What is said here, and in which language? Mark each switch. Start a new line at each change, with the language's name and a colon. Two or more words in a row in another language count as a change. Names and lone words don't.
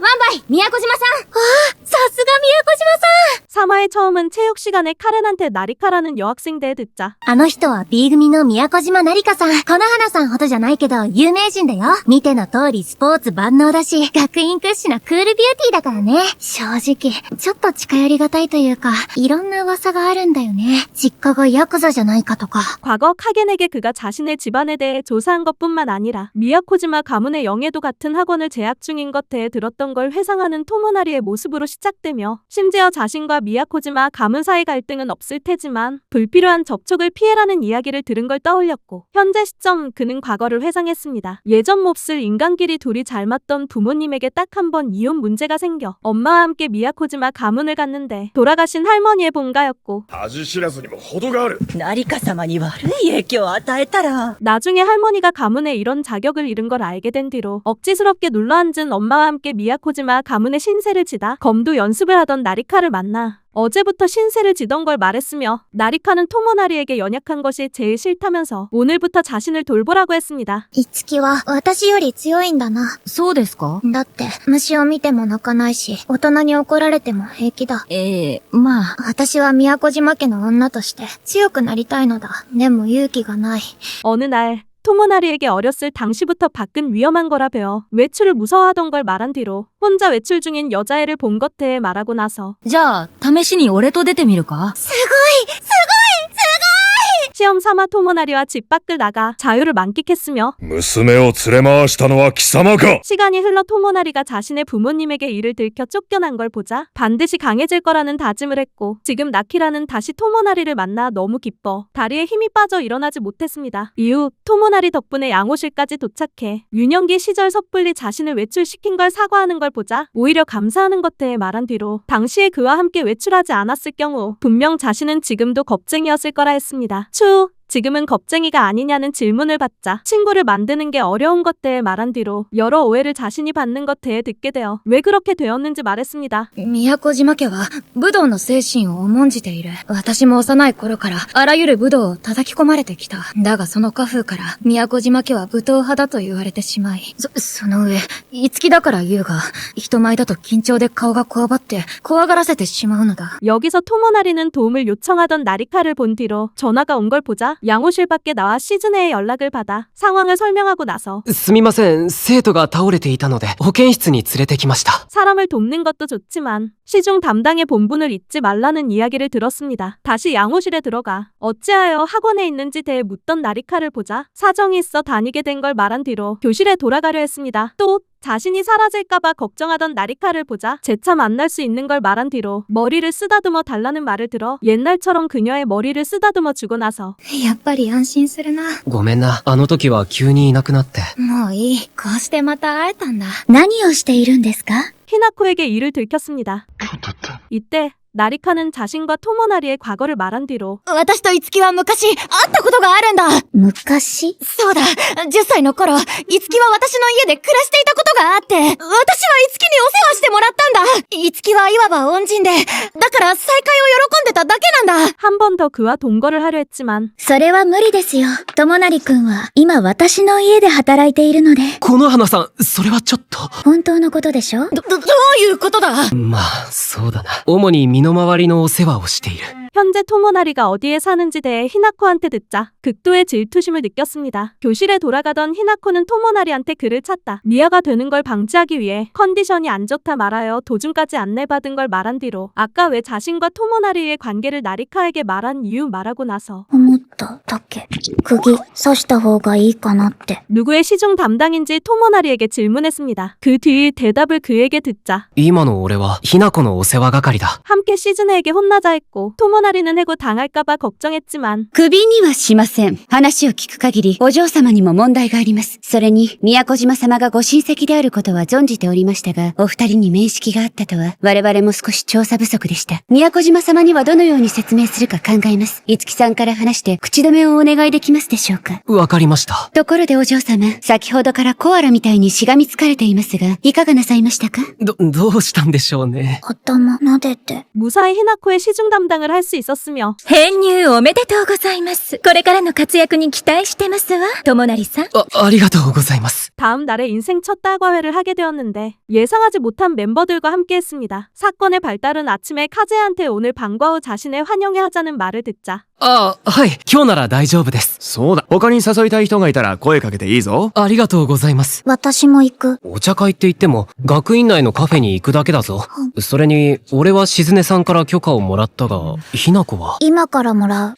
Japanese: い宮古島さん。さすが宮古島さん。
Korean: 3화의 처음은 체육 시간에 카렌한테 나리카라는 여학생 대해 듣자
Japanese: あの人は B 組の宮古島なりかさん。この花さんほどじゃないけど有名人だよ。見ての通りスポーツ万能だし、学院屈指のクールビューティーだからね。正直、ちょっと近寄りがたいというか、いろんな噂があるんだよね。実家がヤクザじゃないかとか。
Korean: 과거 카겐에게 그가 자신의 집안에 대해 조사한 것뿐만 아니라 미야코지마 가문의 영예도 같은 학원을 재학 중인 것 대해 들었던 걸 회상하는 토모나리의 모습으로 시작되며 심지어 자신과 미야코지마 가문 사이 갈등은 없을 테지만 불필요한 접촉을 피해라는 이야기를 들은 걸 떠올렸고 현재 시점 그는 과거를 회상했습니다. 예전 몹쓸 인간끼리 둘이 잘 맞던 부모님에게 딱 한 번 이혼 문제가 생겨 엄마와 함께 미야코지마 가문을 갔는데 돌아가신 할머니의 본가였고
Japanese: 恥知らずにも程がある。成香様に悪い影響を与えたら
Korean: 나중에 할머니가 가문에 이런 자격을 잃은 걸 알게 된 뒤로 억지스럽게 눌러앉은 엄마와 함께 미야코지마 가문의 신세를 지다 검도 연습을 하던 나리카를 만나 어제부터 신세를 지던 걸 말했으며 나리카는 토모나리에게 연약한 것이 제일 싫다면서 오늘부터 자신을 돌보라고 했습니다.
Japanese: いつきは私より強いんだな。そうですか？だって虫を見ても泣かないし、大人に怒られても平気だ。まあ、私は宮古島家の女として強くなりたいのだ。でも勇気がない。
Korean: 어느 날 토모나리에게 어렸을 당시부터 밖은 위험한 거라 배워 외출을 무서워하던 걸 말한 뒤로 혼자 외출 중인 여자애를 본 것 대해 말하고 나서
Japanese: じゃあ、試しに俺と出てみるか？
Korean: 시험 삼아 토모나리와 집 밖을 나가 자유를 만끽했으며
Japanese: 娘を連れ回したのは貴様か。
Korean: 시간이 흘러 토모나리가 자신의 부모님에게 일을 들켜 쫓겨난 걸 보자 반드시 강해질 거라는 다짐을 했고 지금 나키라는 다시 토모나리를 만나 너무 기뻐 다리에 힘이 빠져 일어나지 못했습니다. 이후 토모나리 덕분에 양호실까지 도착해 유년기 시절 섣불리 자신을 외출시킨 걸 사과하는 걸 보자 오히려 감사하는 것 대해 말한 뒤로 당시에 그와 함께 외출하지 않았을 경우 분명 자신은 지금도 겁쟁이였을 거라 했습니다. 추 지금은 겁쟁이가 아니냐는 질문을 받자 친구를 만드는 게 어려운 것 대해 말한 뒤로 여러 오해를 자신이 받는 것 대해 듣게 되어 왜 그렇게 되었는지 말했습니다.
Japanese: 宮古島家は武道の精神を重んじている。私も幼い頃からあらゆる武道を叩き込まれてきた。だがその家風から宮古島家は武闘派だと言われてしまい。その上、いつきだから言うが、人前だと緊張で顔がこわばって怖がらせてしまうのだ。
Korean: 여기서 토모나리는 도움을 요청하던 나리카를 본 뒤로 전화가 온 걸 보자 양호실 밖에 나와 시즈네의 연락을 받아 상황을 설명하고 나서
Japanese: すみません、生徒が倒れていたので保健室に連れてきました。
Korean: 사람을 돕는 것도 좋지만 시중 담당의 본분을 잊지 말라는 이야기를 들었습니다. 다시 양호실에 들어가 어찌하여 학원에 있는지 대해 묻던 나리카를 보자 사정이 있어 다니게 된 걸 말한 뒤로 교실에 돌아가려 했습니다. 또 자신이 사라질까봐 걱정하던 나리카를 보자 재차 만날 수 있는 걸 말한 뒤로 머리를 쓰다듬어 달라는 말을 들어 옛날처럼 그녀의 머리를 쓰다듬어 주고 나서
Japanese: やっぱり安心するな。ごめんな、あの時は急にいなくなって。もういい。こうしてまた会えたんだ。何をしているんですか？
Korean: 히나코에게 이를 들켰습니다. 이때 나리카는 자신과 토모나리의 과거를 말한 뒤로
Japanese: 私といつきは昔会ったことがあるんだ。昔？そうだ、10歳の頃、いつきは私の家で暮らしていたことがあって、私はいつきにお世話してもらったんだ。いつきはいわば恩人で、だから再会を喜んでただけなんだ。
Korean: 한 번 더 그와 동거를 하려 했지만
Japanese: それは無理ですよ。友成くんは今私の家で働いているので。この花さん、それはちょっと。本当のことでしょ？どういうことだ？まあ、そうだな。主に身の回りのお世話をしている。
Korean: 현재 토모나리가 어디에 사는지 대해 히나코한테 듣자 극도의 질투심을 느꼈습니다. 교실에 돌아가던 히나코는 토모나리한테 그를 찾다 미아가 되는 걸 방지하기 위해 컨디션이 안 좋다 말하여 도중까지 안내받은 걸 말한 뒤로 아까 왜 자신과 토모나리의 관계를 나리카에게 말한 이유 말하고 나서
Japanese: 思っただけ。釘刺した方がいいかなって。
Korean: 누구의 시중 담당인지 토모나리에게 질문했습니다. 그 뒤 대답을 그에게 듣자
Japanese: 今の俺は、ひな子のお世話係だ。
Korean: 함께 시즈네에게 혼나자 했고 토모나리는 해고 당할까봐 걱정했지만
Japanese: クビにはしません。話を聞く限り、お嬢様にも問題があります。それに、宮古島様がご親戚であることは存じておりましたが、お二人に面識があったとは、我々も少し調査不足でした。宮古島様にはどのように説明するか考えます。いつきさんから話して、口止めをお願いできますでしょうか。わかりました。ところでお嬢様、先ほどからコアラみたいにしがみつかれていますが、いかがなさいましたか？どうしたんでしょうね。頭撫でて。
Korean: 무사히 히나코의 시중 담당을 할 수 있었으며
Japanese: 編入おめでとうございます。これからの活躍に期待してますわ。友成さん。ありがとうございます。
Korean: 다음 날에 인생 첫 다과회를 하게 되었는데 예상하지 못한 멤버들과 함께했습니다. 사건의 발달은 아침에 카즈야한테 오늘 방과 후 자신의 환영회 하자는 말을 듣자
Japanese: はい。今日なら大丈夫です。そうだ。他に誘いたい人がいたら声かけていいぞ。ありがとうございます。私も行く。お茶会って言っても、学院内のカフェに行くだけだぞ。それに、俺は静音さんから許可をもらったが、ひな子は今からもらう。